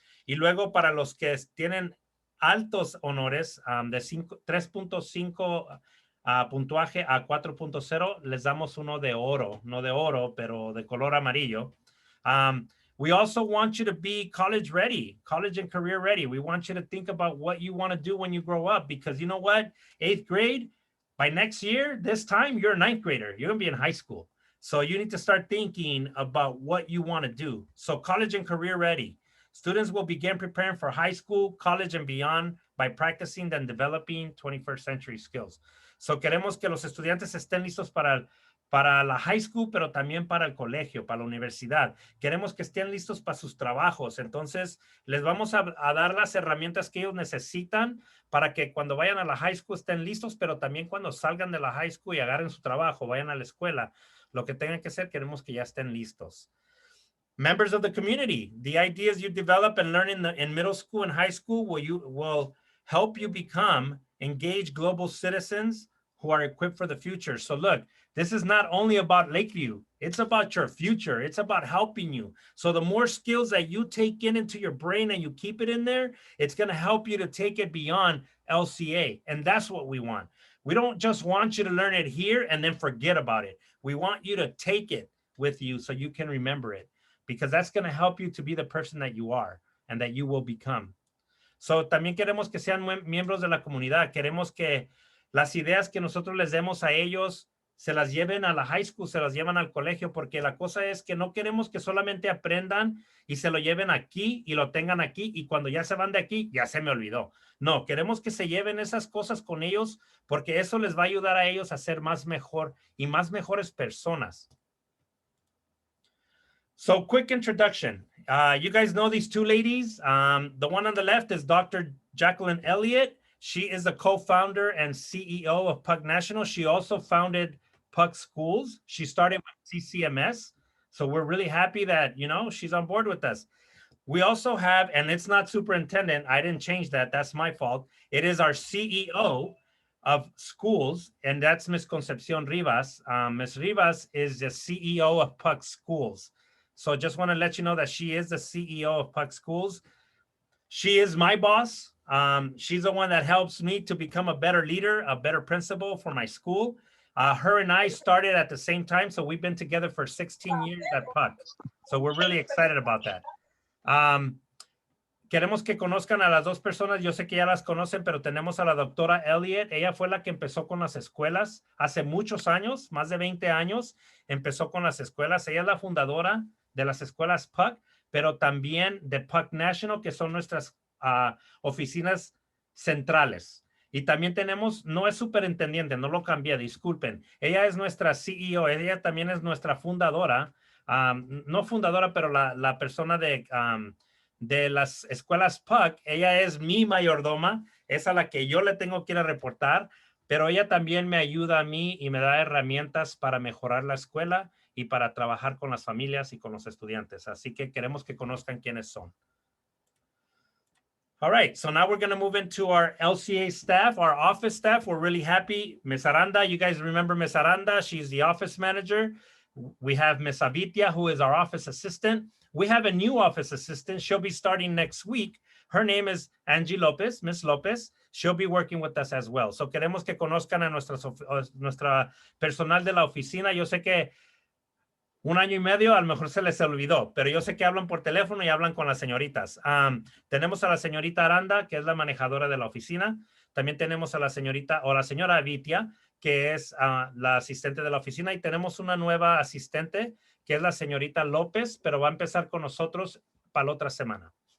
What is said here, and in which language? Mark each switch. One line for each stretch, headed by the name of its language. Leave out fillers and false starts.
Spanish: Y luego para los que tienen altos honores de 3.5 puntuaje a 4.0, les damos uno de oro, no de oro, pero de color amarillo.
English: We also want you to be college ready, college and career ready. We want you to think about what you want to do when you grow up, because you know what? 8th grade, by next year, this time, you're a 9th grader. You're going to be in high school. So you need to start thinking about what you want to do. So college and career ready. Students will begin preparing for high school, college, and beyond by practicing and developing 21st century skills.
Spanish: So queremos que los estudiantes estén listos para la high school, pero también para el colegio, para la universidad. Queremos que estén listos para sus trabajos. Entonces, les vamos a dar las herramientas que ellos necesitan para que cuando vayan a la high school estén listos, pero también cuando salgan de la high school y agarren su trabajo, vayan a la escuela, lo que tengan que hacer, queremos que ya estén listos.
English: Members of the community, the ideas you develop and learn in middle school and high school will help you become engaged global citizens who are equipped for the future. So look, this is not only about Lakeview, it's about your future. It's about helping you. So the more skills that you take into your brain and you keep it in there, it's going to help you to take it beyond LCA. And that's what we want. We don't just want you to learn it here and then forget about it. We want you to take it with you so you can remember it, because that's going to help you to be the person that you are and that you will become. So también queremos que sean miembros de la comunidad. Queremos que las ideas que nosotros les demos a ellos se las lleven a la high school, se las llevan al colegio, porque la cosa es que no queremos que solamente aprendan y se lo lleven aquí y lo tengan aquí y cuando ya se van de aquí, ya se me olvidó. No, queremos que se lleven esas cosas con ellos porque eso les va a ayudar a ellos a ser más mejor y más mejores personas. So quick introduction. You guys know these two ladies. The one on the left is Dr. Jacqueline Elliott. She is the co-founder and CEO of PUC National. She also founded PUC schools. She started with CCMS. So we're really happy that, you know, she's on board with us. We also have, and it's not superintendent, I didn't change that, that's my fault. It is our CEO of schools, and that's Ms. Concepcion Rivas. Ms. Rivas is the CEO of PUC schools. So just want to let you know that she is the CEO of PUC schools. She is my boss. She's the one that helps me to become a better leader, a better principal for my school. Her and I started at the same time, so we've been together for 16 years at PUC. So we're really excited about that.
Spanish: Queremos que conozcan a las dos personas. Yo sé que ya las conocen, pero tenemos a la doctora Elliott. Ella fue la que empezó con las escuelas hace muchos años, más de 20 años. Empezó con las escuelas. Ella es la fundadora de las escuelas PUC, pero también de PUC National, que son nuestras oficinas centrales. Y también tenemos, no es superintendiente, no lo cambié, disculpen. Ella es nuestra CEO, ella también es nuestra fundadora. No fundadora, pero la persona de las escuelas PUC. Ella es mi mayordoma, es a la que yo le tengo que ir a reportar, pero ella también me ayuda a mí y me da herramientas para mejorar la escuela y para trabajar con las familias y con los estudiantes. Así que queremos que conozcan quiénes son.
English: All right, so now we're going to move into our LCA staff, our office staff. We're really happy. Ms. Aranda, you guys remember Ms. Aranda? She's the office manager. We have Ms. Avitia, who is our office assistant. We have a new office assistant. She'll be starting next week. Her name is Angie Lopez, Ms. Lopez. She'll be working with us as well.
Spanish: So queremos que conozcan a nuestra personal de la oficina. Yo sé que un año y medio a lo mejor se les olvidó, pero yo sé que hablan por teléfono y hablan con las señoritas. Tenemos a la señorita Aranda, que es la manejadora de la oficina. También tenemos a la señorita o la señora Avitia, que es la asistente de la oficina. Y tenemos una nueva asistente, que es la señorita López, pero va a empezar con nosotros para la otra semana.